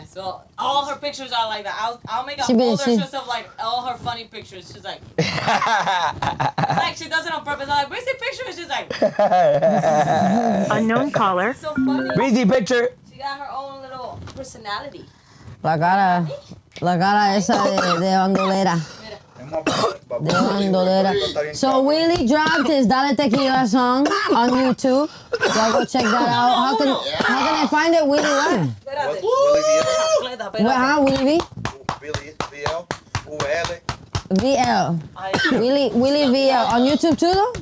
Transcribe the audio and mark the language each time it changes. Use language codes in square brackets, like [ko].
[en] Well, all her pictures are like that. I'll make a She been- folder she- just of like all her funny pictures. She's like, it's like she does it on purpose. I'm like, where's the picture? And she's like, Unknown caller. so funny. Breezy picture. She got her own little personality. [es] La cara esa de bandolera. De bandolera. [en] So Willie dropped his Dale Tequila song on YouTube. Y'all go check that out. How can I find it? Willie what? [es] Espérate. [en] Willie Willie V? Billy VL, UL. VL. Willie VL. On YouTube too though?